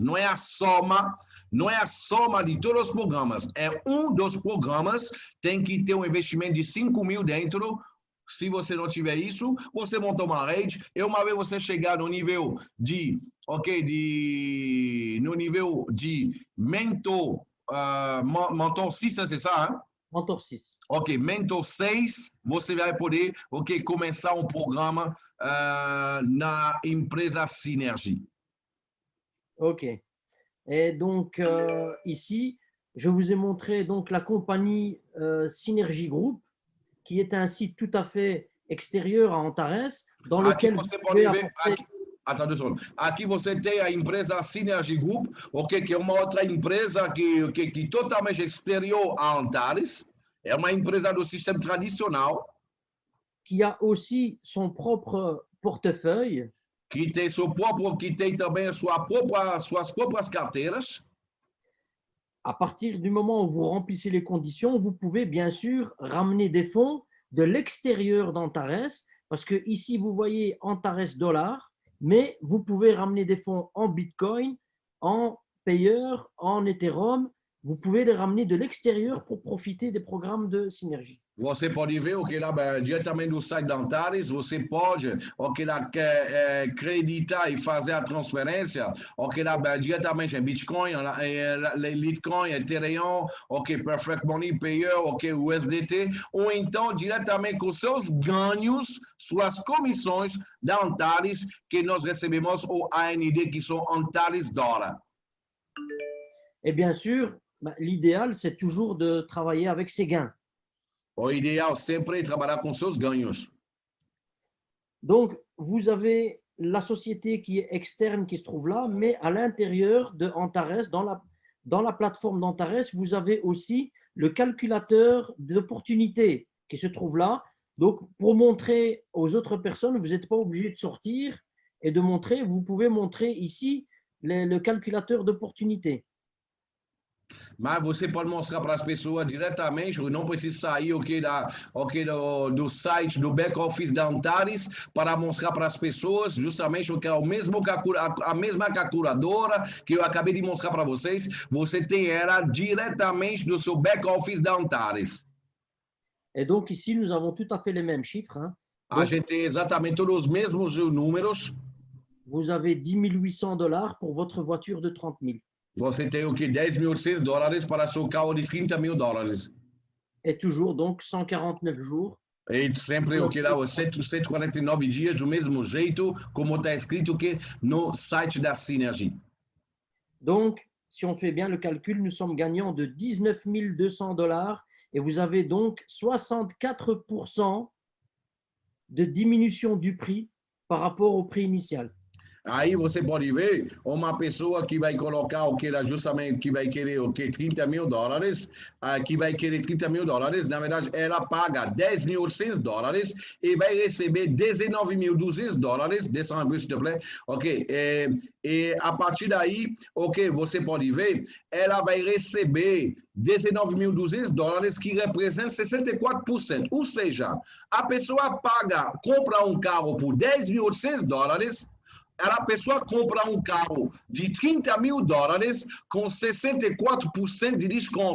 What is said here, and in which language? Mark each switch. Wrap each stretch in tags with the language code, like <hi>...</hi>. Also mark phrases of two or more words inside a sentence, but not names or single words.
<pt>Não é a soma de todos os programas, é um dos programas, tem que ter um investimento de 5.000 dentro. Se você não tiver isso, você monta uma rede. E uma vez você chegar no nível de, no nível de mentor 6,</pt> <fr>c'est ça, hein?</fr> <pt>Mentor 6. Ok, mentor 6, você vai poder, começar um programa na empresa Synergy. Ok.</pt> <fr>Et donc, ici, je vous ai montré donc la compagnie Synergy Group, qui est un site tout à fait extérieur à Antares, dans lequel vous pouvez apporter... Attends 2 secondes.</fr> <pt>Aqui você tem a empresa Synergy Group, que é uma outra empresa que totalmente exterior a Antares. É uma empresa do sistema tradicional.</pt> <fr>Qui a aussi son propre portefeuille.</fr> <pt>Que tem também suas próprias carteiras.</pt> <fr>À partir du moment où vous remplissez les conditions, vous pouvez bien sûr ramener des fonds de l'extérieur d'Antares, parce que ici, vous voyez Antares dollars, mais vous pouvez ramener des fonds en Bitcoin, en payeur, en Ethereum. Vous pouvez les ramener de l'extérieur pour profiter des programmes de Synergie.</fr> <pt>Você pode ver o que lá diretamente do site da Antares, você pode acreditar e fazer a transferência, lá diretamente em Bitcoin, Litecoin, Ethereum, Perfect Money, Payer, USDT, ou então diretamente com seus ganhos, suas comissões da Antares, que nós recebemos o AND, que são Antares Dollar.</pt> <fr>Et bien sûr, l'idéal, c'est toujours de travailler avec ses gains.</fr> <pt>O ideal sempre é trabalhar com seus ganhos.</pt> <fr>Donc, vous avez la société qui est externe, qui se trouve là, mais à l'intérieur de Antares, dans la plateforme d'Antares, vous avez aussi le calculateur d'opportunités qui se trouve là. Donc, pour montrer aux autres personnes, vous n'êtes pas obligé de sortir et de montrer, vous pouvez montrer ici le calculateur d'opportunités.</fr> <pt>Mas você pode mostrar para as pessoas diretamente, não precisa sair do site do back-office da Antares para mostrar para as pessoas justamente o que é a mesma calculadora que eu acabei de mostrar para vocês. Você tem ela diretamente do seu back-office da Antares.</pt> <fr>Et donc ici, nous avons tout à fait les mêmes chiffres. Hein.</fr> <pt>A gente tem exatamente todos os mesmos números.</pt> <fr>Vous avez $10 800 pour votre voiture de 30 000.</fr> <pt>Você tem o que? $10.800 para seu carro de $30.000.</pt> <fr>Et toujours donc 149 jours.</fr> <pt>E sempre o que dá 149 dias do mesmo jeito, como está escrito que no site da Synergy.</pt> <fr>Donc, si on fait bien le calcul, nous sommes gagnants de $19 200 et vous avez donc 64% de diminution du prix par rapport au prix initial.</fr> <pt>Aí você pode ver uma pessoa que vai colocar o que ela justamente que vai querer o que $30.000, que vai querer $30.000, na verdade ela paga $10.800 e vai receber $19.200.</pt> <fr>Descend un peu s'il te plaît.</fr> <pt>Ok, e a partir daí, ok, você pode ver, ela vai receber $19.200 que representa 64%. Ou seja, a pessoa compra um carro por $10.800. A pessoa compra um carro de $30.000 com 64% de desconto.</pt>